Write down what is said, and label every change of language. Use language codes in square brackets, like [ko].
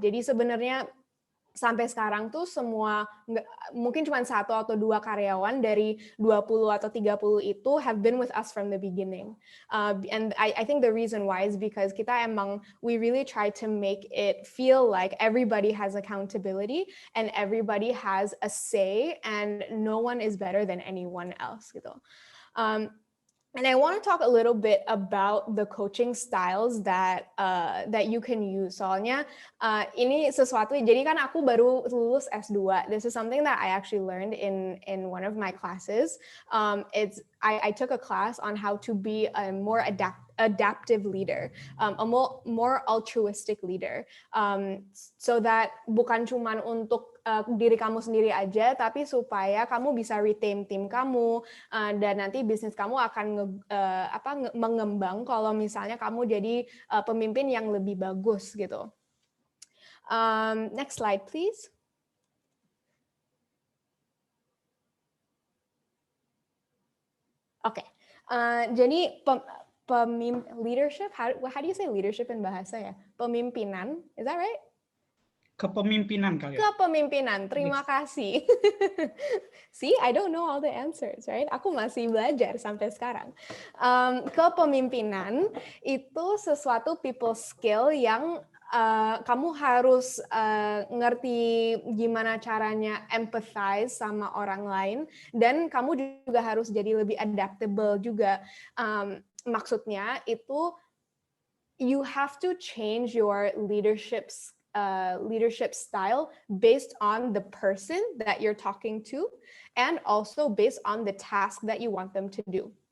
[id] Jadi sebenarnya sampai sekarang tuh semua, mungkin cuma 1 atau 2 karyawan dari 20 atau 30 itu [en] have been with us from the beginning. And I think the reason why is because we really try to make it feel like everybody has accountability and everybody has a say and no one is better than anyone else gitu. And I want to talk a little bit about the coaching styles that you can use. [id] Soalnya ini sesuatu, jadi kan aku baru lulus S2. [en] This is something that I actually learned in one of my classes. I took a class on how to be a more adaptive leader, a more altruistic leader, [id] so that bukan cuman untuk diri kamu sendiri aja, tapi supaya kamu bisa retain tim kamu dan nanti bisnis kamu akan mengembang kalau misalnya kamu jadi pemimpin yang lebih bagus gitu. [en] Next slide, please. Oke, jadi leadership, how do you say leadership in bahasa ya? Pemimpinan, is that right? [id] Kepemimpinan kali ya? Kepemimpinan, terima kasih. [en] See, I don't know all the answers, right? [id] Aku masih belajar sampai sekarang. Kepemimpinan itu sesuatu people skill yang kamu harus ngerti gimana caranya empathize sama orang lain, dan kamu juga harus jadi lebih adaptable juga. Maksudnya itu [en] you have to change your leadership style based on the person that you're talking to and also based on the task that you want them to do.